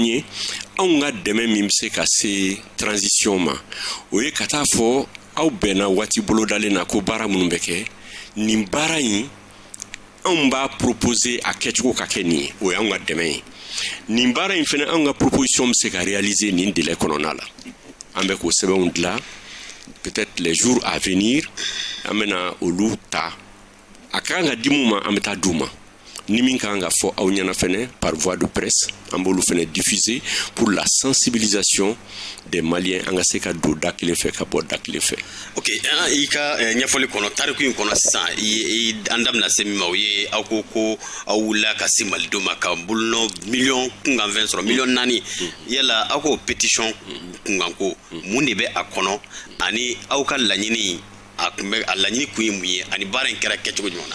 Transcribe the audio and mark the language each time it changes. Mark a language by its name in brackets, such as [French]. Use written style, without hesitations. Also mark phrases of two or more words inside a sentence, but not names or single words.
[Bambara] ye anw ka dɛmɛ min bɛ se ka se transition ma o ye ka taa fɔ aw bɛnna waati bolodalen na ko baara minnu bɛ kɛ nin baara in anw b'a proposer a kɛcogo ka kɛ nin ye o y'anw ka dɛmɛ ye nin baara in fɛnɛ anw ka proposition bɛ se ka réaliser nin délai kɔnɔna la an bɛ k'o sɛbɛnw dilan [French] peut-être les jours à venir [Bambara] an bɛna olu ta a kan ka di mun ma an bɛ taa d'u ma ni min kan ka fɔ aw ɲɛna fɛnɛ [French] par voie de presse [Bambara] an b'olu fɛnɛ diffuser [French] pour la sensibilisation des Maliens [Bambara] an ka se ka don da kelen fɛ ka bɔ da kelen fɛ. Ok i ka ɲɛfɔli kɔnɔ tariku in kɔnɔ sisan an da bɛna se min ma o ye aw ko aw wulila ka se malidenw ma ka bolonɔ miliyɔn kunkan fɛn sɔrɔ miliyɔn 4 yala aw k'o pétition kunkan ko mun de bɛ a kɔnɔ ani aw ka laɲini a laɲini kun ye mun ye ani baara in kɛra kɛcogo jumɛn na.